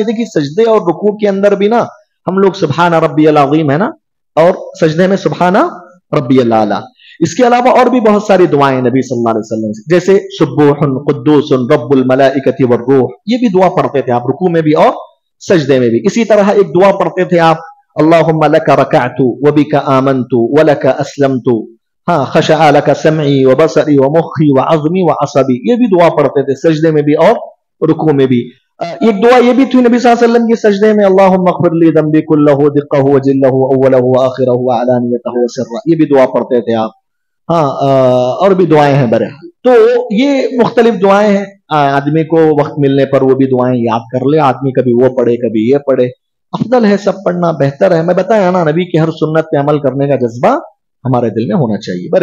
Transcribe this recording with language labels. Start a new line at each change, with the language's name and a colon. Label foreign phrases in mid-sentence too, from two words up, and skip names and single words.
Hindi: देखिए सजदे और रुकू के अंदर भी ना हम लोग
Arabic: سبحان ربي العظيم
Hindi: है ना, और सजदे में
Arabic: سبحان ربي الأعلى.
Hindi: इसके अलावा और भी बहुत सारी दुआएं नबी
Arabic: صلى الله عليه وسلم
Hindi: से, जैसे
Arabic: سبوح قدوس رب الملائكة والروح,
Hindi: ये भी दुआ पढ़ते थे आप रुकू में भी और सजदे में भी। इसी तरह एक दुआ पढ़ते थे आप,
Arabic: اللهم لك ركعت وبك آمنت ولك أسلمت، ها، خشع لك سمعي وبصري ومخي وعظمي وعصبي,
Hindi: ये भी दुआ पढ़ते थे सजदे में भी और रुकू में भी। एक दुआ ये भी थी नबी
Arabic: صلى الله عليه وسلم
Hindi: की सजदे में,
Arabic: اللهم اغفر لي ذنبي كله دقه وجله وأوله وآخره وعلانيته وسره,
Hindi: ये भी दुआ पढ़ते थे आप। हाँ, और भी दुआएं हैं बहरहाल। तो ये मुख्तलिफ दुआएं हैं, आदमी को वक्त मिलने पर वो भी दुआएं याद कर ले आदमी, कभी वो पढ़े कभी ये पढ़े। अफदल है सब पढ़ना, बेहतर है। मैं बताया ना, नबी की हर सुन्नत पे अमल करने का जज्बा हमारे दिल में होना चाहिए।